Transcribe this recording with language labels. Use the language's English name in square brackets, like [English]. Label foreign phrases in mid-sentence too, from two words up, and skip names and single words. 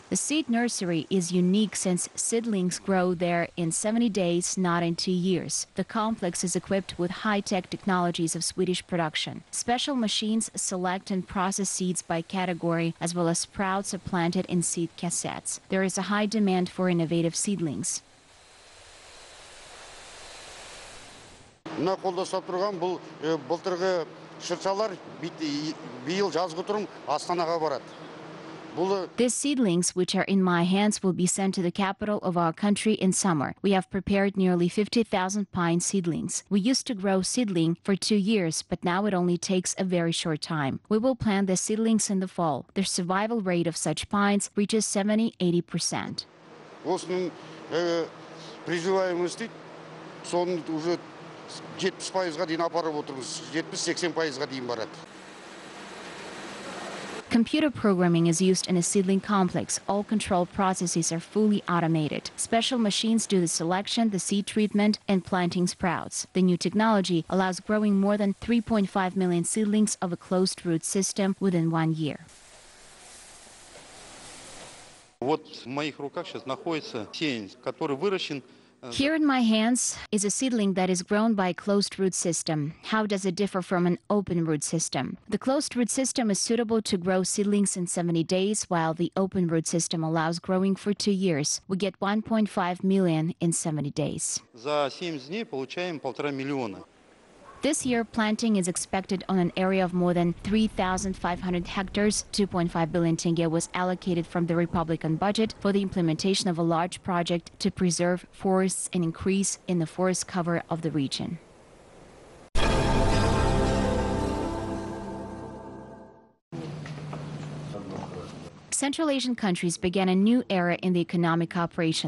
[English] The seed nursery is unique since seedlings grow there in 70 days, not in 2 years. The complex is equipped with high-tech technologies of Swedish production. Special machines select and process seeds by category, as well as sprouts are planted in seed cassettes. There is a high demand for innovative seedlings. [Kazakh] Мына қолда ұстап тұрған бұл былтырғы шыршалар биыл жазғы тұрым Астанаға барады. [English] These seedlings, which are in my hands, will be sent to the capital of our country in summer. We have prepared nearly 50,000 pine seedlings. We used to grow seedling for 2 years, but now it only takes a very short time. We will plant the seedlings in the fall. The survival rate of such pines reaches 70–80%. [Kazakh] Осының приживаемости соны уже 70%-ға дейін апарып отырмыз. 70–80%-ға дейін барады. [English] Computer programming is used in a seedling complex. All control processes are fully automated. Special machines do the selection, the seed treatment, and planting sprouts. The new technology allows growing more than 3.5 million seedlings of a closed-root system within 1 year. [Russian] Вот в моих руках сейчас находится сеянец, который выращен. [English] Here in my hands is a seedling that is grown by a closed-root system. How does it differ from an open-root system? The closed-root system is suitable to grow seedlings in 70 days, while the open-root system allows growing for 2 years. We get 1.5 million in 70 days. [Russian] За 70 дней получаем 1,5 миллиона. [English] This year, planting is expected on an area of more than 3,500 hectares. 2.5 billion tenge was allocated from the Republican budget for the implementation of a large project to preserve forests and increase in the forest cover of the region. Central Asian countries began a new era in the economic cooperation.